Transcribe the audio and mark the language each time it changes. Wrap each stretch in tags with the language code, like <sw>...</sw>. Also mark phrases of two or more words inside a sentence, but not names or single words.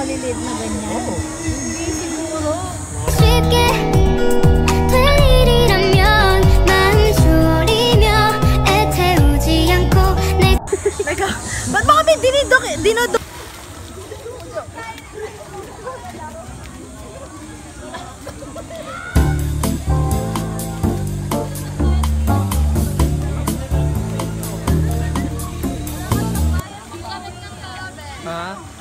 <tl>maliit na ganyan. Hindi siguro.</tl> <ko>쉽게 될 일이라면 마음 졸이며 애태우지 않고 내</ko> <tl>Teka, ba't ba kami dinodok? Ha?</tl>